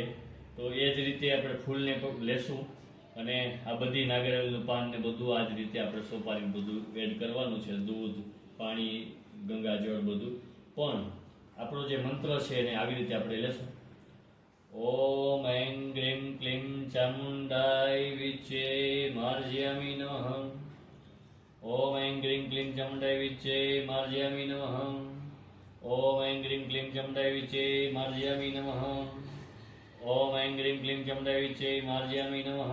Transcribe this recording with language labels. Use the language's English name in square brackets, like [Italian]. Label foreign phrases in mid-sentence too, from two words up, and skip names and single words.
[Gujarati] તો એ જ રીતે આપણે ફૂલને લેશું અને આ બધી નાગરેલનું પાન ને બધું આ જ રીતે આપણે સોપારી બધું એડ કરવાનું છે. દૂધ, પાણી, ગંગાજળ બધું. પણ આપણો જે મંત્ર છે એને આવી રીતે આપણે લેશું. [Sanskrit] ઓમ ऐं ग्रीं क्लीं चामुण्डाय विच्चे मार्जयामि नमः. ओम ऐं ग्रीं क्लीं चामुण्डाय विच्चे मार्जयामि नमः. ओम ऐं ग्रीं क्लीं चामुण्डाय विच्चे मार्जयामि नमः. ओम ऐं ग्रीं क्लीं चामुण्डाय विच्चे मार्जयामि नमः.